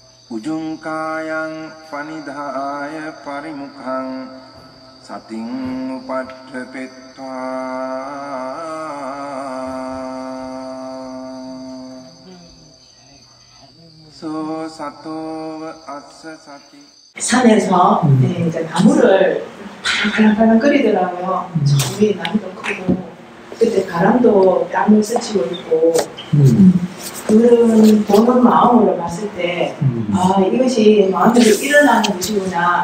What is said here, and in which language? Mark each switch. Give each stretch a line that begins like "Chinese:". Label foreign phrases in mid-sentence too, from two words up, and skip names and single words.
Pali: Ujungkayang panidhaya parimukhang sating upadhepetva so sato assa sati.
Korean: 산에서 이제 나무를 팔랑팔랑 끓이더라고요. 저 위에 나무도 크고 그때 바람도 땀을 스치고 있고 그런 보는 마음으로 봤을 때 아 이것이 마음대로 일어나는 것이구나.